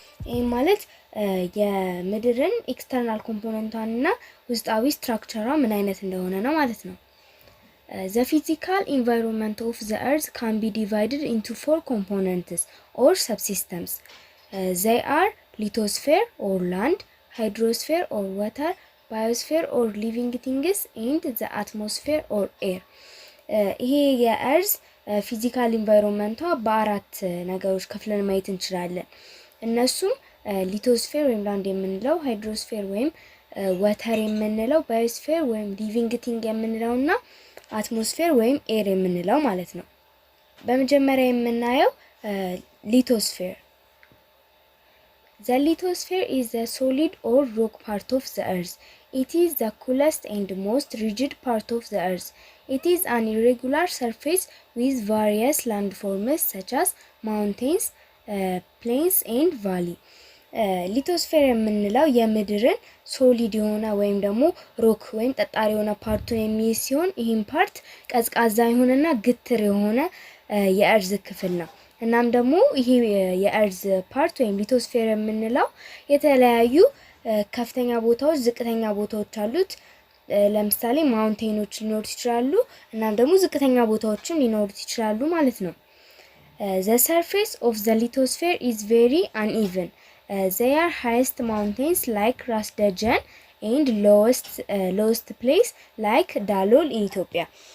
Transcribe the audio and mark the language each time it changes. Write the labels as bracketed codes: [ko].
[am] ይህ ማለት የምድርን ኤክስተርናል ኮምፖነንቷንና ውስጣዊ ስትራክቸሯ ምን አይነት እንደሆነ ነው ማለት ነው። [en] The physical environment of the earth can be divided into 4 components or subsystems. They are lithosphere or land, hydrosphere or water, biosphere or living things, and the atmosphere or air. [am] ይሄ የእርዝ ፊዚካል ኢንቫይሮንመንቷ በአራት ነገሮች ከፍለን ማየት እንችላለን። እነሱም ሊቶስፌር ወይም ላንድ የምንለው፣ ሃይድሮስፌር ወይም ወተር የምንለው፣ ባዮስፌር ወይም ሊቪንግ ቲንግ የምንለውና አትሞስፌር ወይም ኤር የምንለው ማለት ነው። በመጀመሪያ የምናየው lithosphere. [en] The lithosphere is the solid or rock part of the earth. It is the coolest and most rigid part of the earth. It is an irregular surface with various landforms such as mountains, plains and valleys. [am] ሊቶስፌር የምንለው የምድርን ሶሊድ የሆነ ወይም ደግሞ ሮክ ወይም ጠጣር የሆነ ፓርቱን የሚይዝ ሲሆን ይህም ፓርት ቀዝቃዛ የሆነና ግትር የሆነ የእርዝ ክፍል ነው። እናም ደግሞ ይሄ የእርዝ ፓርት ወይም ሊቶስፌር የምንለው የተለያዩ ከፍተኛ ቦታዎች፣ ዝቅተኛ ቦታዎች አሉት። ለምሳሌ ማውንቴኖች ሊኖሩት ይችላሉ፣ እናም ደግሞ ዝቅተኛ ቦታዎችም ሊኖሩት ይችላሉ ማለት ነው። [en] The surface of the lithosphere is very uneven. They are highest mountains like Crust and lowest place like Dalol in Ethiopia.